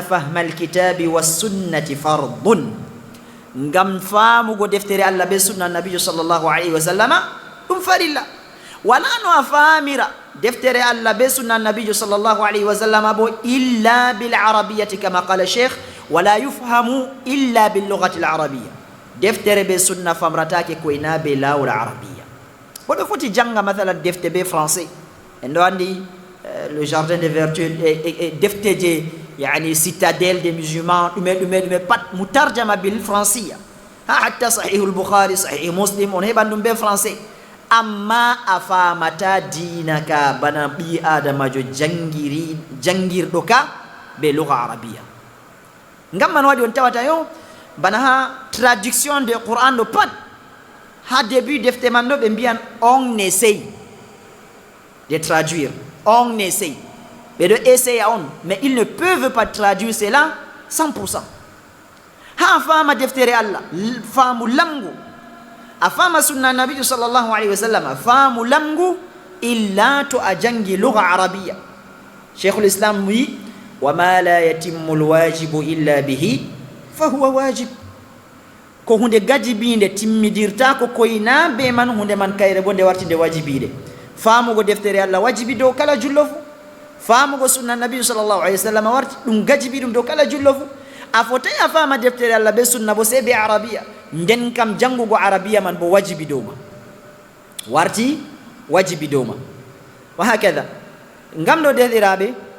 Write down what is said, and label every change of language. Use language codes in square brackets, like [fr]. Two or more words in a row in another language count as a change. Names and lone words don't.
[ar] فهم الكتاب والسنة فرض [ff] ngam faamugo deftere allah be sunna nabijo [ar] صلى الله عليه وسلم [ff] ɗum farilla wala no a faamira deftere allah be sunna nabijo [ar] صلى الله عليه وسلم [ff] bo [ar] إلا بالعربية كما قال الشيخ ولا يفهم إلا باللغة العربية [ff] deftere be sunna famratake koyna be lawol arabiya boɗo foti janga mathalan defte be français en ɗo andi le jardin des vertus e defte je yani citadelle des musulmans ɗume pat mu [ar] ترجمة بالفرنسية [ff] ha hatta sahihul bukhari sahih muslim on heɓan ɗum be français amma a famata dina ka bana ɓi adamajo jangirɗo ka be [ar] لغة عربية [ff] ngam man waɗi on tawata yo bana ha [fr] traduction de Qur'an [ff] ɗo pat ha début defte man ɗo ɓe mbiyan [fr] on essaye de traduire on essaye [ff] ɓe ɗo essaye on [fr] mais ils ne peuvent pas traduire cela 100%. [ff] ha fama deftere allah faamu lamgu a fama sunna nabijo [ar] صلى الله عليه وسلم [ff] faamu lamgu illa to a jangi [ar] لغة عربية [ff] cheikhul islam wi [ar] وما لا يتم الواجب إلا به فهو واجب [ff] ko hunde gajibinde timmidirta ko koyna be man hunde man kayre bo nde wartinde wajibiɗe faamugo deftere allah wajibi dow kala jullo fu faamugo sunna nabijo [ar] صلى الله عليه وسلم [ff] warti ɗum gajibi ɗum dow kala jullo fu a fotay a faama deftere allah be sunna bo sey be arabiya nden kam jangugo arabiya man bo wajibi dow ma warti wajibi dow ma [ar] وهكذا [ff] ngam ɗo deɗiraɓe